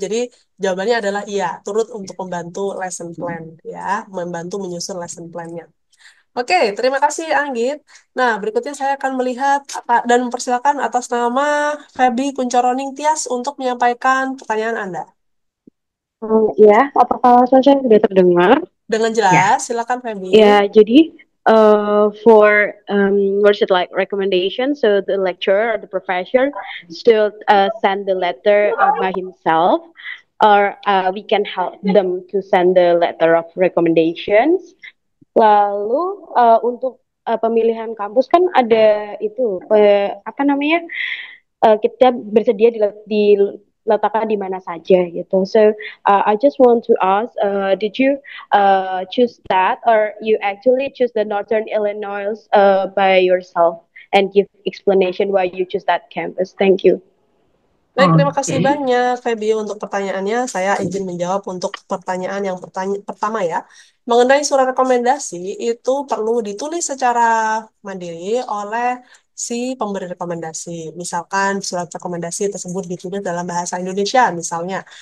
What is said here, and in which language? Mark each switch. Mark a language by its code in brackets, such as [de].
[id] Jadi jawabannya adalah iya, turut untuk membantu lesson plan ya, membantu menyusun lesson plan-nya. Oke, terima kasih Anggit. Nah, berikutnya saya akan melihat dan mempersilakan atas nama Feby Kuncoroning Tias untuk menyampaikan pertanyaan Anda. Ya, apakah saya sudah terdengar? Dengan jelas, silakan Feby. Ya, jadi [en] for what's it like recommendation? So the lecturer or the professor should send the letter by himself, or we can help them to send the letter of recommendations. [id] Lalu untuk pemilihan kampus kan ada itu apa namanya kita bersedia diletakkan di mana saja gitu. [en] So I just want to ask, did you choose that, or you actually choose the Northern Illinois by yourself and give explanation why you choose that campus? Thank you. [id] Baik, terima kasih banyak Feby untuk pertanyaannya. Saya izin menjawab untuk pertanyaan yang pertama ya. Mengenai surat rekomendasi itu perlu ditulis secara mandiri oleh si pemberi rekomendasi. Misalkan surat rekomendasi tersebut ditulis dalam bahasa Indonesia misalnya.